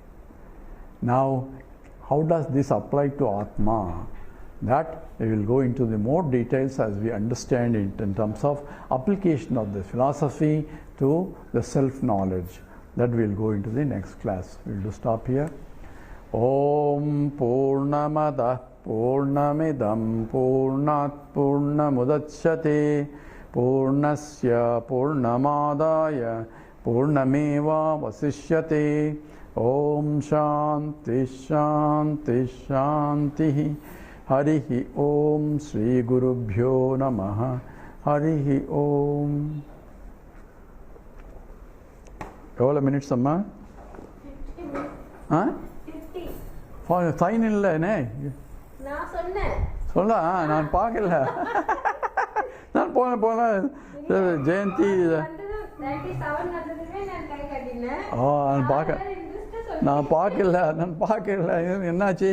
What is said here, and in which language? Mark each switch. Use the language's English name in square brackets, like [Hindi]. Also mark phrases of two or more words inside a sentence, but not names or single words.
[English] Now how does this apply to Atma? That we will go into the more details as we understand it in terms of application of the philosophy to the self-knowledge. That we will go into the next class. We will stop here. [Sanskrit] ॐ पूर्णमदः पूर्णमिदं पूर्णात् पूर्णमुदच्यते पूर्णस्य पूर्णमादाय पूर्णमेव वशिष्यते. ॐ शान्ति शान्ति शान्ति. हरिः ॐ श्री गुरुभ्यो नमः. हरिः ॐ. [Tamil] எவ்வளோ மினிட்ஸ் அம்மா? 50. ஃபைன் இல்லைண்ணே. நான் சொன்னேன். சொல்ல நான் பார்க்கல. நான் போன ஜெயந்தி நான் பார்க்கல என்னாச்சு?